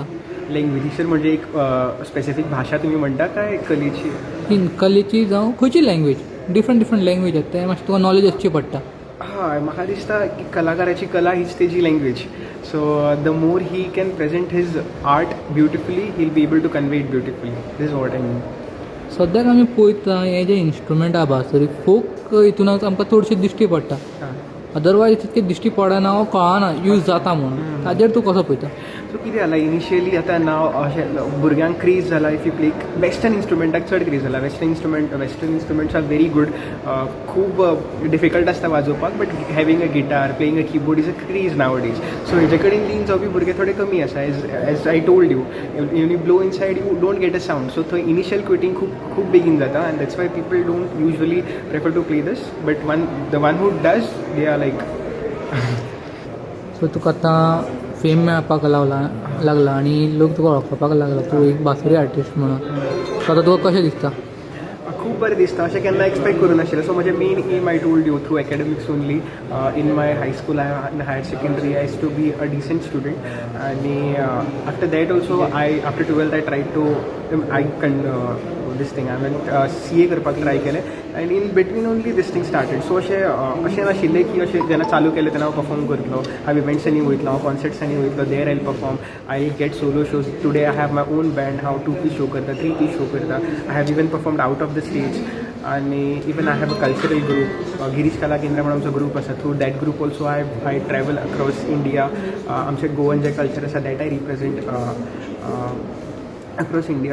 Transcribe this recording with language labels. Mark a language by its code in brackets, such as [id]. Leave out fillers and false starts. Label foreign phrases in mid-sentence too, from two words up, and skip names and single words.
[kok] लँग्वेजीचेर म्हणजे एक स्पेसिफीक भाशा तुमी म्हणटा काय कलेची? ही कलेची जावं खंयची लँग्वेज, [en] different language [kok] आसता तें मातशें तुका नॉलेज आसची पडटा. हय, म्हाका दिसता की कलाकाराची कला हीच तेजी लँग्वेज. [en] So the more he can present his art beautifully, he will be able to convey it beautifully. This is what I mean. [kok] सद्याक आमी पळयता हे जे इंस्ट्रुमेंट आहा बासरी फोक हितूनच आमकां चडशे दिश्टी पडटा. अदरवायज तितके दिश्टी पडना वा कळना यूज जाता म्हणून. ताजेर तूं कसो पळयता? सो कितें जाला इनिशियली आतां नाव अशें भुरग्यांक क्रेज जाला [en] if you play western [kok] इंस्ट्रुमेंटाक चड क्रेज जाला. [en] Western instruments are very good, [kok] खूब डिफिकल्ट आसता वाजोवपाक, [en] but having a guitar playing a keyboard is a craze nowadays. [kok] सो हेजे कडेन लीन जावपी भुरगे थोडे कमी आसा. [en] As I told you, you blow inside you don't get a sound. [kok] सो थंय [en] initial quitting [kok] खूब बेगीन जाता, [en] And that's why people don't usually prefer to play this, but the one who does they are like. [kok] सो तुका आतां फेम मेळपाक लागला आनी लोक तुका वळखपाक लागला तूं एक बासरी आर्टिस्ट म्हणून. सो आतां तुका कशें दिसता? खूब बरें दिसता. अशें केन्ना एक्सपेक्ट करूं नाशिल्लें. [en] सो म्हजें main aim I told you through academics only. In my high school higher secondary I used to be a decent student, आनी after that also after 12th I try to this thing. I went CA [kok] करपाक ट्राय केलें, आनी [en] in between only this thing started. [kok] सो अशें नाशिल्लें की अशें जेन्ना चालू केलें तेन्ना हांव परफॉर्म करतलो. हांव इव्हेंट्सांनी वयतलो, हांव कॉन्सर्ट्सांनी वयतलो, [en] There I will perform, I will get solo shows. Today I have my own band, [kok] हांव 2 शो करता, 3 शो करता. [en] I have even performed out of the stage, आनी even I have a cultural group, [kok] गिरीश कला केंद्र म्हणून आमचो ग्रूप आसा. [en] Through that group also I travel across India. [kok] आमचें गोवन जें कल्चर आसा [en] that I represent across India.